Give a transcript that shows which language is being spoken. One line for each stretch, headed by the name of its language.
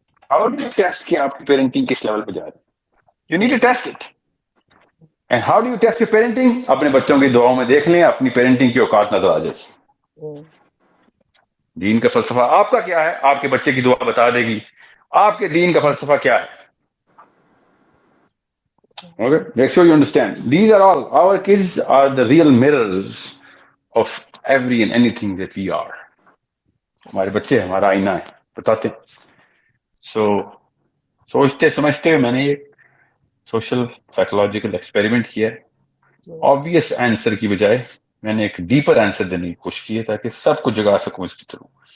English: how do you test
Urdu: کہ آپ کی
English: parenting
Urdu: کس
English: level
Urdu: پہ جا رہی ہے؟
English: You need to test it. And how do you test your parenting?
Urdu: اپنے بچوں کی دعاؤں میں دیکھ لیں اپنی پیرنٹنگ کی اوقات نظر آ جائے. دین کا فلسفہ آپ کا کیا ہے، آپ کے بچے کی دعا بتا دے گی آپ کے دین کا فلسفہ کیا ہے.
English: Okay, make sure you understand. These are all, our kids are the real mirrors of every and anything that we are.
Urdu: ہمارے بچے ہمارا آئینہ ہے، بتاتے ہیں. سو سوچتے سمجھتے میں نے یہ سوشل سائیکولوجیکل ایکسپیریمنٹ کیا ہے. آبویس آنسر کی بجائے میں نے ایک ڈیپر آنسر دینے کی کوشش کی ہے تاکہ سب کو جگا سکوں اس کے تھرو.